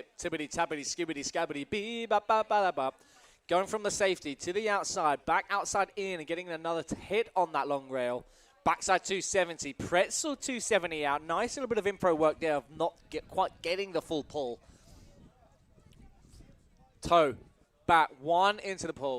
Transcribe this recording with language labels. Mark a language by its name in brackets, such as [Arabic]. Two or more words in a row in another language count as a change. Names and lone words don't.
[English] Tibbity, tabbity, skibbity, scabbity, bee, ba, ba, ba, ba, ba. Going from the safety to the outside, back outside in, and getting another hit on that long rail. Backside 270, pretzel 270 out. Nice little bit of impro work there of not quite getting the full pull. Toe, back one into the pull.